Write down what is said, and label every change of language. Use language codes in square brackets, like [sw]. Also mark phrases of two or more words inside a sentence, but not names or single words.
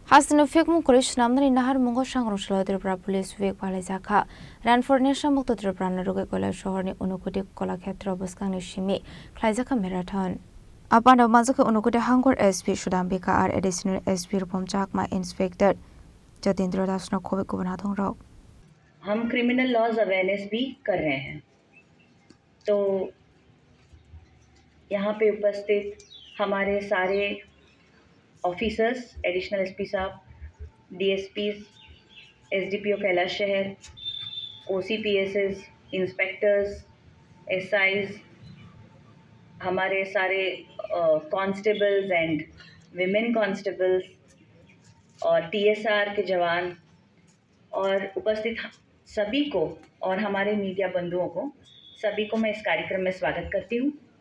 [trp] Hasino fik mung koris namnani nahar mungo shangrong shalo Tripura Police Week palai jaka ran for nation mukto Tripura naruge kola shohor ni unukuti kola khetra buskang ni shimi khlai jaka marathon apanda mazaka unukuti hangor SP Shudambika ar [en] additional SP [trp] Rupam Chakma Inspector Jatindra Das no khobe ko bana thong ro [hi] हम [en] criminal laws awareness [hi] भी कर रहे हैं। तो यहाँ पे उपस्थित हमारे सारे ऑफिसर्स, [en] additional SP [hi] साहब, डीएसपीज, एसडीपीओ कैलाश शहर, [en] OCPSS, inspectors, SIs, [hi] हमारे सारे [en] constables and women constables [hi] और टीएसआर के जवान और उपस्थित सभी को और हमारे मीडिया बंधुओं को सभी को मैं इस कार्यक्रम में स्वागत करती हूँ।